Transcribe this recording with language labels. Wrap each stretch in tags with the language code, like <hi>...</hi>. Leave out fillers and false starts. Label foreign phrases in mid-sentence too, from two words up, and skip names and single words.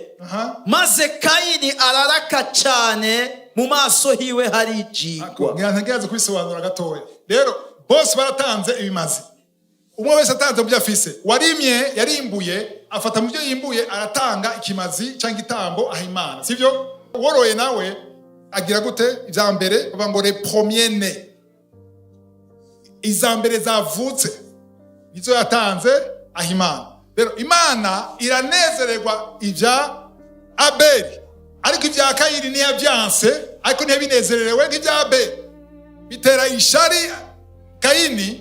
<rn>Maze Kayini araraka cyane, mu maso hiwe hari ijigwa. Ngirantagereza kubisobanura gatoya. Rero bose baratanze ibimazi. Umwe wese atanze mu byo afise. Warimye yarimbuye, afata mu byo yimbuye aratanga ikimazi cyangwa itambo aha Imana. Sivyo? Woroye nawe agira gute? Ivya mbere bava ngo</rn> <fr>les premiers nés.</fr> <rn>Izambere zavutse nizo yatanze aha Imana. Rero Imana iranezererwa ivya Abeli. Ariko ivya Kayini ni yavyanse, ariko ni yabinezererewe nk'ivya Abeli. Bitera ishari Kayini.</rn>